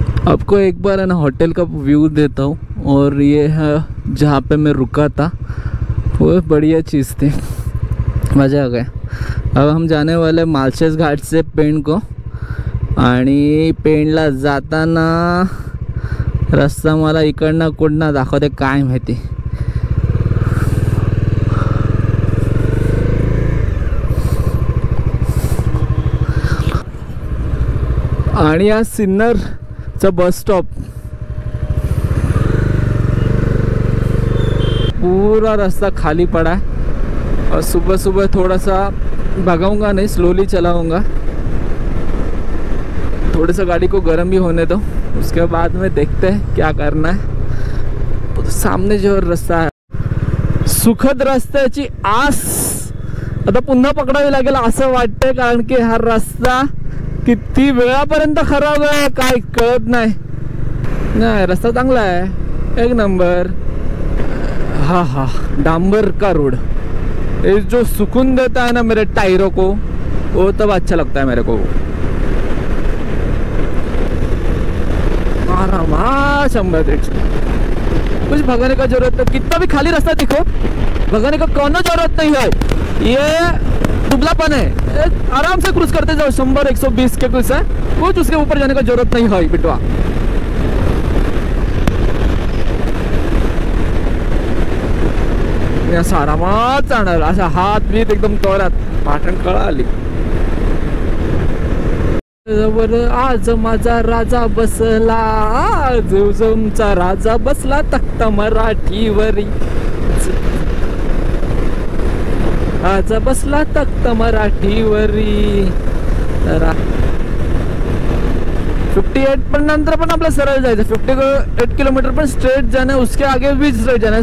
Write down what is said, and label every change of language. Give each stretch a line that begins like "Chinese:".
Hindi: आपको एक बार है ना होटल का व्यू देता हूँ. और ये है जहाँ पे मैं रुका था. वो बढ़िया चीज़ थी, मज़ा आ गया. अब हम जाने वाले मालशेज घाट से पेण को.
Marathi: आणि पेणला जाताना रस्ता मला इकडनं कुठनं दाखवते काय माहिती. आणि हा सिन्नरचा
Hindi: बस स्टॉप पूरा रास्ता खाली पड़ा है. और सुबह सुबह थोड़ा सा भगाऊंगा नहीं, स्लोली चलाऊंगा. थोड़ा सा गाड़ी को गर्म भी होने दो, उसके बाद में देखते हैं क्या करना है. तो सामने जो रास्ता है
Marathi: सुखद रस्त्याची आस आता पुन्हा पकडावी लागेल असं वाटतंय. कारण की हा रस्ता किती वेळापर्यंत खराब आहे काय कळत नाही. नाही रस्ता चांगला आहे, एक नंबर.
Hindi: हाँ हाँ डांबर का रोड ये जो सुकून देता है ना मेरे टायरों को, वो तब अच्छा लगता है मेरे को. आराम 100 कुछ भगाने का जरूरत नहीं. कितना भी खाली रास्ता दिखो भगाने का कोनो जरूरत नहीं है. ये दुबलापन है. आराम से क्रूज करते जाओ. 100-120 के कुछ है, कुछ उसके ऊपर जाने का जरूरत नहीं है बिटवा.
Marathi: असं आरामात जाणार. असा हात बीत एकदम तोरात पाठण कळा आली. आज माझा राजा बसला, आज तुमचा राजा बसला तख्त मराठीवरी. राजा बसला तख्त मराठीवरी. 58 पण नंतर पण आपला सरळ जायचं.
Hindi: 58 किलोमीटर पण स्ट्रेट जाना, उसके आगे भी स्ट्रेट जाना.